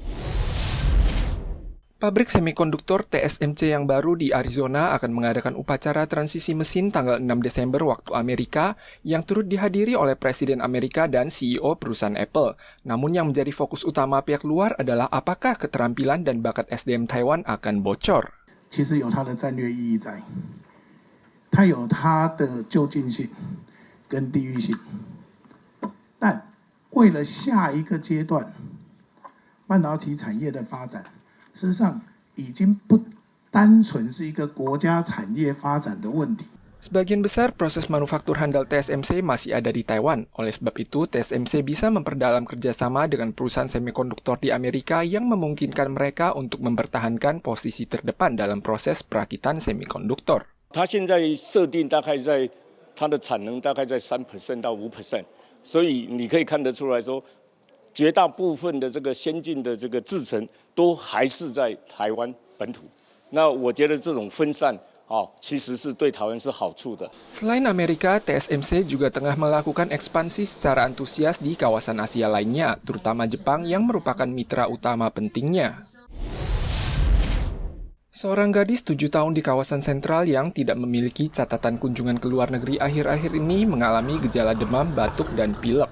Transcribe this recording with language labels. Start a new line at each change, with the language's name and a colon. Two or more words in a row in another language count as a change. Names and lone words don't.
Indonesian: Pabrik semikonduktor TSMC yang baru di Arizona akan mengadakan upacara transisi mesin tanggal 6 Desember waktu Amerika yang turut dihadiri oleh Presiden Amerika dan CEO perusahaan Apple. Namun yang menjadi fokus utama pihak luar adalah apakah keterampilan dan bakat SDM Taiwan akan bocor.
Chinese: 其实有它的战略意义在，它有它的就近性跟地域性，但为了下一个阶段半导体产业的发展。事实上，已经不单纯是一个国家产业发展的问题。
Indonesian: Sebagian besar proses manufaktur handal TSMC masih ada di Taiwan. Oleh sebab itu, TSMC bisa memperdalam kerjasama dengan perusahaan semikonduktor di Amerika yang memungkinkan mereka untuk mempertahankan posisi terdepan dalam proses perakitan semikonduktor.
Chinese: 它现在设定大概在它的产能大概在3% 到5%，所以你可以看得出来说。绝大部分的这个先进的这个制程都还是在台湾本土，那我觉得这种分散其实是对台湾是好处的。
Indonesian: Selain Amerika, TSMC juga tengah melakukan ekspansi secara antusias di kawasan Asia lainnya, terutama Jepang yang merupakan mitra utama pentingnya. Seorang gadis 7 tahun di kawasan sentral yang tidak memiliki catatan kunjungan ke luar negeri akhir-akhir ini mengalami gejala demam, batuk, dan pilek.